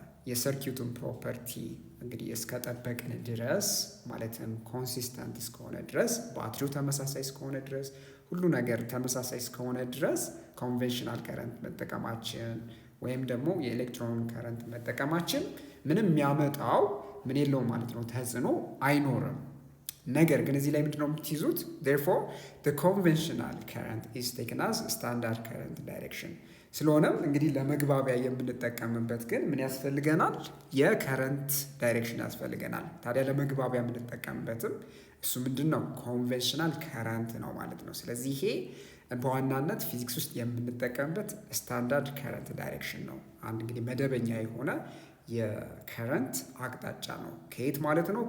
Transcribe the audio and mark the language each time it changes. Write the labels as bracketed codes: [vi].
[am] የሰርኪዩቱን ፕሮፐርቲ እንግዲህ እስከጠበቅን ድረስ ማለትም ኮንሲስተንት እስከሆነ ድረስ ባትሪው ተመሳሳይ እስከሆነ ድረስ ሁሉ ነገር ተመሳሳይ እስከሆነ ድረስ ኮንቬንሽናል ከረንት መጠቀማችን ወይም ደግሞ የኤሌክትሮን ከረንት መጠቀማችን ምንም የሚያመጣው ምን የለውም ማለት ነው፣ ተጽዕኖ አይኖርም። ነገር ግን እዚህ ላይ ምንድነው የምትይዙት? [en] therefore the conventional current is taken as standard current direction። [am] ስለሆነም እንግዲህ ለመግባቢያ የምንጠቀምበት ግን ምን ያስፈልገናል? የከረንት ዳይሬክሽን ያስፈልገናል። ታዲያ ለመግባቢያ የምንጠቀምበትም እሱ ምንድን ነው? ኮንቬንሽናል ከረንት ነው ማለት ነው። ስለዚህ ይሄ በዋናነት ፊዚክስ ውስጥ የምንጠቀምበት ስታንዳርድ ከረንት ዳይሬክሽን ነው። አንድ እንግዲህ መደበኛ የሆነ የከረንት አቅጣጫ ነው። ከየት ማለት ነው?